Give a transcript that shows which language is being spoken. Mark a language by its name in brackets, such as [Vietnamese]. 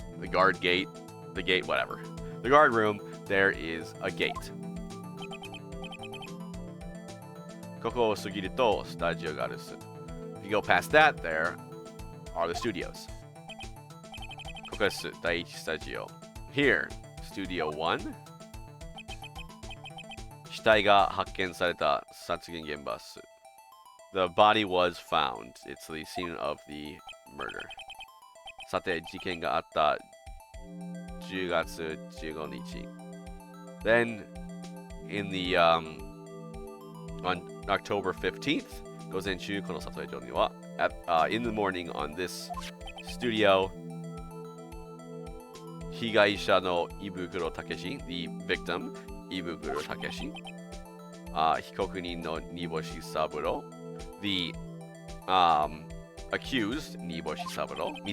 [English] The guard gate, the gate, whatever. The guard room, there is a gate. [Japanese] ここを過ぎるとスタジオがあるっす。 [English] If you go past that, there are the studios. [Japanese] ここです。第一スタジオ。 [English] Here, Studio 1. [Japanese] 死体が発見された殺人現場っす。 [English] The body was found. It's the scene of the murder. [Japanese] さて、事件があった10月15日。 [English] Then, in the on October 15th, [Japanese] 午前中この撮影所には [English] in the morning on this studio, [Japanese] 被害者の伊袋武史 [English] the victim 伊袋武史、 [Japanese] 被告人の煮干し三郎 [English] the accused 煮干し三郎